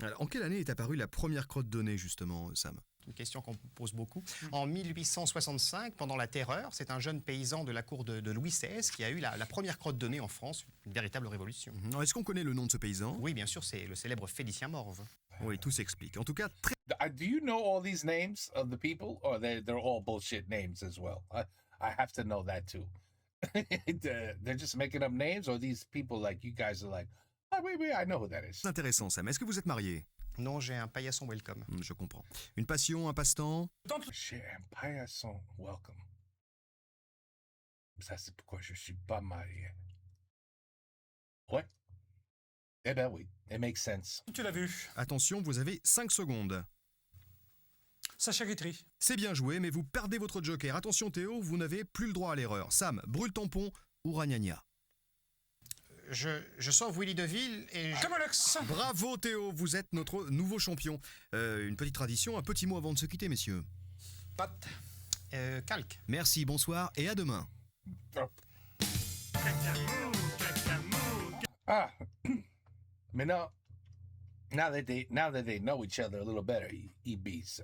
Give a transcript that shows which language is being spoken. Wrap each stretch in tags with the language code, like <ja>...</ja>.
<fr>Alors, en quelle année est apparue la première crotte de nez justement, Sam? Une question qu'on pose beaucoup. En 1865, pendant la Terreur, c'est un jeune paysan de la cour de Louis XVI qui a eu la première crotte de nez en France, une véritable révolution. Alors, est-ce qu'on connaît le nom de ce paysan? Oui, bien sûr, c'est le célèbre Félicien Morve. Oui, tout s'explique. En tout cas, très</fr> <en>Do you know all these names of the people, or they're all bullshit names as well? I have to know that too. They're just making up names, or these people like you guys are like, oh, wait, I know who that is.</en> <fr>intéressant Sam. Est-ce que vous êtes marié? Non, j'ai un paillasson welcome. Je comprends. Une passion, un passe-temps? Chez un paillasson, welcome. Ça, c'est pourquoi je suis pas marié. Ouais. Eh ben oui,</fr> <en>it makes sense.</en> <fr>Tu l'as vu, Attention, vous avez 5 secondes. Sacha Guitry. C'est bien joué, mais vous perdez votre joker. Attention Théo, vous n'avez plus le droit à l'erreur. Sam, brûle tampon ou ragnagna? Je sauve Willy Deville et je... Camoulox. Bravo Théo, vous êtes notre nouveau champion. Une petite tradition, un petit mot avant de se quitter, messieurs. Pat. Calque. Merci, bonsoir et à demain. Cacamou, cacamou,</fr> <en>Ah, mais now that they know each other a little better, EBs.</en>